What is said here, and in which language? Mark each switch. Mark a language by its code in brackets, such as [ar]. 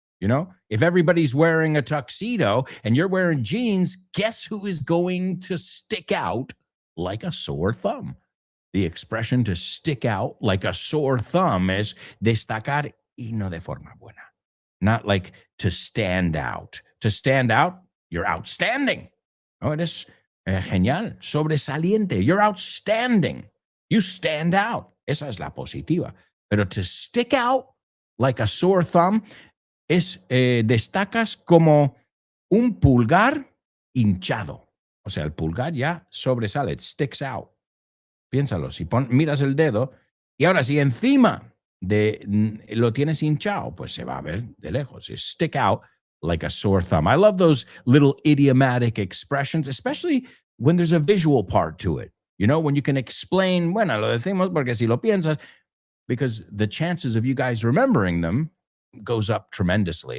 [en] If everybody's wearing a tuxedo and you're wearing jeans, guess who is going to stick out like a sore thumb? The expression to stick out like a sore thumb is [es] destacar y no de forma buena. [en] Not like to stand out. To stand out, you're outstanding. [es] Oh, eres genial, sobresaliente. [en] You're outstanding. You stand out. [es] Esa es la positiva. Pero [en] to stick out like a sore thumb [es] es destacas como un pulgar hinchado. O sea, el pulgar ya sobresale. [en] It sticks out. [es] Piénsalo, si miras el dedo y ahora si encima lo tienes hinchado, pues se va a ver de lejos. [en] It's stick out like a sore thumb. I love those little idiomatic expressions, especially when there's a visual part to it. When you can explain, [es] bueno, lo decimos porque si lo piensas, [en] because the chances of you guys remembering them goes up tremendously.